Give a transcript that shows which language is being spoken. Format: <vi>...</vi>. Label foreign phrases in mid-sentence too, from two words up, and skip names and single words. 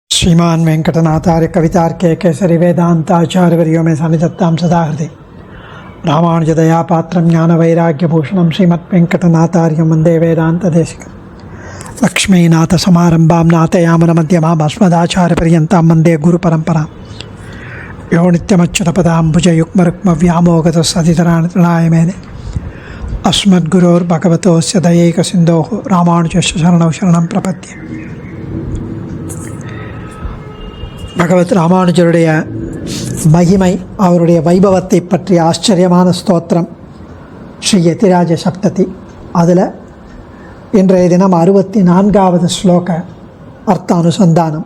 <sa>श्रीमान वेंकटनाथार्य कवितार्के केसरी वेदांताचार्यवर्यो में सन्निधत्तां सदा हृदि रामानुजदया पात्रं ज्ञानवैराग्यभूषणं श्रीमद्वेंकटनाथार्यं वन्दे वेदान्तदेशिकं लक्ष्मीनाथसमारम्भां नाथयामुनमध्यमाम् अस्मदाचार्यपर्यन्तां वन्दे गुरुपरम्परां यो नित्यमच्युतपदाम्बुजयुग्मरुक्मव्यामोगतसतितराणि मेने अस्मद्गुरोर्भगवतोस्य दयैकसिन्धोः रामानुजस्य शरणौ शरणं प्रपद्ये.</sa> <ta>பகவத் ராமானுஜருடைய மகிமை, அவருடைய வைபவத்தை பற்றிய ஆச்சரியமான ஸ்தோத்திரம் ஸ்ரீ யதிராஜ சப்ததி. அதில் இன்றைய தினம் 64வது ஸ்லோக அர்த்தானுசந்தானம்.</ta>